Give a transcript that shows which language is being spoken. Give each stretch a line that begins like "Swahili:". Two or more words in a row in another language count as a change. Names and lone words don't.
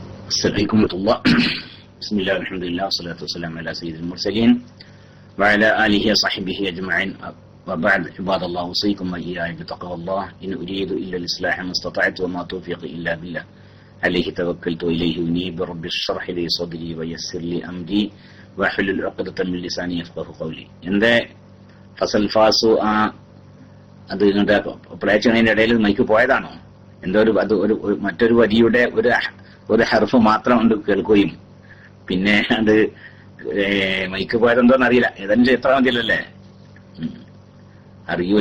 Arabic: السلام عليكم ورحمة الله. بسم الله والحمد لله والصلاة والسلام على سيد المرسلين وعلى آله وصحبه أجمعين. وبعد عباد الله أوصيكم وإياي بتقوى الله إن أريد إلا الإصلاح ما استطعت وما توفيقي إلا بالله عليه توكلت وإليه أنيب. رب اشرح لي صدري ويسر لي أمري واحلل عقدة من لساني يفقهوا قولي.
Malayalam: എന്റെ ഫസൽ ഫാസു അത് ഇങ്ങോട്ട് പ്ലേ ചെയ്യുന്നതിന്റെ ഇടയിൽ മൈക്ക് പോയതാണോ? എന്തോ ഒരു മറ്റൊരു വരിയുടെ ഒരു ഹർഫ് മാത്രം കൊണ്ട് കേൾക്കുകയും പിന്നെ അത് മൈക്ക് പോയതെന്തോന്ന് അറിയില്ല. ഏതായാലും എത്ര മതിയല്ലേ, അറിയൂല.